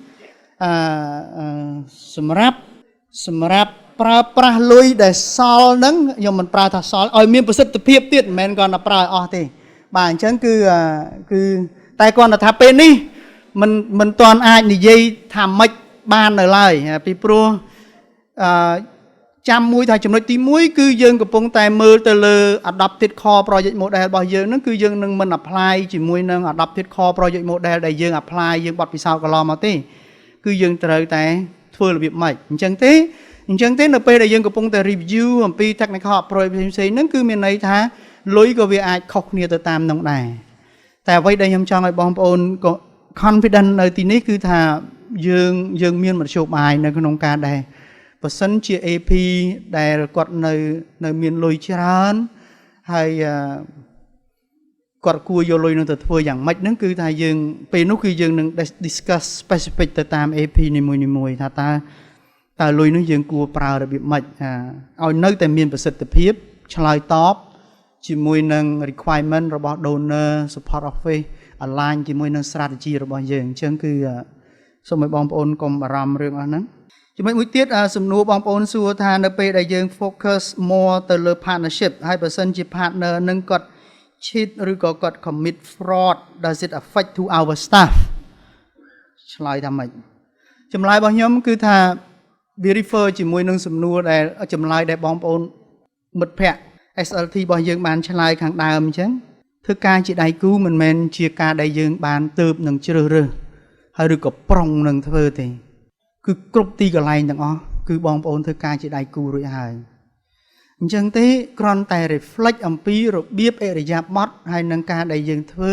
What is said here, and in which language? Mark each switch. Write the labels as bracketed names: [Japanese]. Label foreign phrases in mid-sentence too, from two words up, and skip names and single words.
[Khmer] សម្រាប់ប្រើប្រាស់លុយដែលសល់ហ្នឹងខ្ញុំមិនប្រើថាសល់ឲ្យមានប្រសិទ្ធភាពទៀតមិនមែនគ្រាន់តែប្រើឲ្យអស់ទេបាទអញ្ចឹងគឺតែគ្រាន់តែថាពេលនេះមិនទាន់អាចនិយាយថាម៉េចបាននៅឡើយពីព្រោះ ចាំមួយថាចំណុចទី1គឺយើងកំពុងតែមើលទៅលើ [English] adopted core project model [Khmer] របស់យើងហ្នឹងគឺយើងនឹងមិន apply ជាមួយនឹង [English] adopted core project model [Khmer] ដែលយើង apply យើងបត់ពិសោធន៍កន្លងមកទេគឺយើងត្រូវតែធ្វើរបៀបម៉េចអញ្ចឹងទេនៅពេលដែលយើងកំពុងតែ review អំពី [English] technical approach [Khmer] ផ្សេងៗហ្នឹងគឺមានន័យថាលុយក៏វាអាចខុសគ្នាទៅតាមនោះដែរតែអ្វីដែលខ្ញុំចង់ឲ្យបងប្អូនក៏ confident នៅទីនេះគឺថាយើងមានមធ្យោបាយនៅក្នុងការដែលបើសិនជា AP ដែលគាត់នៅមានលុយច្រើនហើយ គាត់គួរយកលុយនឹងទៅធ្វើយ៉ាងម៉េចហ្នឹងគឺថាយើងពេលនោះគឺយើងនឹង [English] discuss specific [Khmer] ទៅតាម AP នីមួយៗថាតើលុយនោះយើងគួរប្រើរបៀបម៉េចឲ្យនៅតែមានប្រសិទ្ធភាពឆ្លើយតបជាមួយនឹង requirement របស់ [English] donor support office align [Khmer] ជាមួយនឹង strategy របស់យើងអញ្ចឹងគឺសូមឲ្យបងប្អូនកុំបារម្ភរឿងអស់ហ្នឹងចំណុចមួយទៀតសំណួរបងប្អូនសួរថានៅពេលដែលយើង [English] focus more [Khmer] ទៅ លើ partnership ហើយបើសិនជា partner នឹងគាត់ cheat ឬក៏គាត់ [English] commit fraud does it affect to our staff [Khmer] ឆ្លើយថាម៉េចចម្លើយរបស់ខ្ញុំគឺថាវា refer ជាមួយនឹងសំណួរដែលចម្លើយដែលបងប្អូនមិត្តភ័ក្តិ SLT របស់យើងបានឆ្លើយខាងដើមអញ្ចឹងធ្វើការជាដៃគូមិនមែនជាការដែល យើងបានទៅនឹងជ្រើសរើសហើយឬក៏ប្រុងនឹងធ្វើទេគឺគ្រប់ទីកន្លែងទាំងអស់គឺបងប្អូនធ្វើការជាដៃគូរួចហើយអញ្ចឹងទេគ្រាន់តែ reflect អំពីរបៀបអរិយាប័ត្រហើយនឹងការដែលយើងធ្វើ